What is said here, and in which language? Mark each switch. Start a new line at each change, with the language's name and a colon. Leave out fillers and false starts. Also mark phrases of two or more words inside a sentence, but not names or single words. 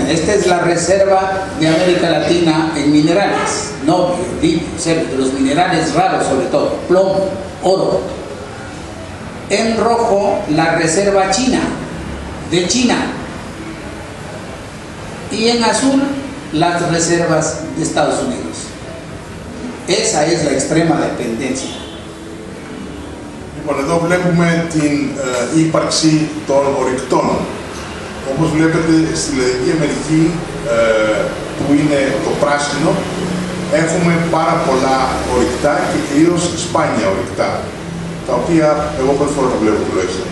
Spanish: Esta es la reserva de América Latina en minerales, nobio, litio, cerco, de los minerales raros sobre todo, plomo, oro. En rojo, la reserva china, de China, y en azul las reservas de Estados Unidos. Esa es la extrema dependencia.
Greek: Λοιπόν, εδώ βλέπουμε την ύπαρξη των ορυκτών. Όπως βλέπετε στη Λατινική Αμερική, που είναι το πράσινο, έχουμε πάρα πολλά ορυκτά και κυρίως σπάνια ορυκτά, τα οποία εγώ πρώτη φορά τα βλέπω τουλάχιστον.